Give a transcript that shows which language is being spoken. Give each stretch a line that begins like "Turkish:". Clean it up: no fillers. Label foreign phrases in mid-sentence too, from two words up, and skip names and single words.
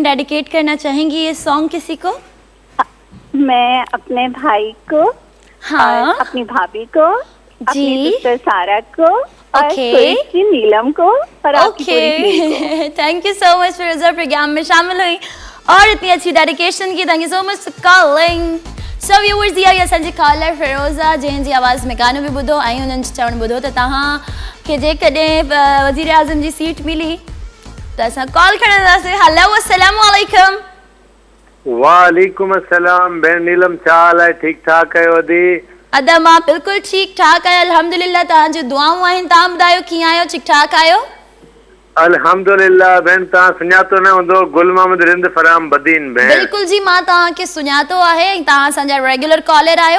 Hindi: डेडिकेट करना चाहेंगी ये सॉन्ग किसी को? मैं अपने भाई को, हाँ, और अपनी भाभी को, अपनी जी, सिस्टर सारा को, और ओके, की नीलम को, और आपकी पूरी टीम को।
English: thank you so much
Hindi: फिरोजा, प्रोग्राम में शामिल हुई और इतनी अच्छी डेडिकेशन की।
English: thank you so much for calling. so viewers,
Sindhi: दिया या संजी कॉलर फिरोजा जंहिं जी आवाज़ में गानो भी ॿुधो ऐं उन्हनि चवणु ॿुधो त तव्हां खे जेकॾहिं वज़ीर आज़म जी सीट मिली त असां कॉल खणंदासीं। हेलो,
Arabic: السلام عليكم. وعليكم السلام.
Sindhi: भेण नीलम, छा हाल आहे? ठीक ठाक आहियो दी? अदा मां बिल्कुलु ठीकु ठाक आहियां, अल्हम्दुलिल्लाह। तव्हांजूं दुआऊं आहिनि। तव्हां ॿुधायो कीअं आहियो? ठीकु ठाक आहियो? अल्हम्दुलिल्लाह। भेण तव्हां सुञातो न हूंदो, गुल मोहम्मद रिंद फराम बदीन। भेण बिल्कुलु जी, मां तव्हांखे सुञातो आहे ऐं तव्हां असांजा
English: regular caller
Sindhi: आहियो।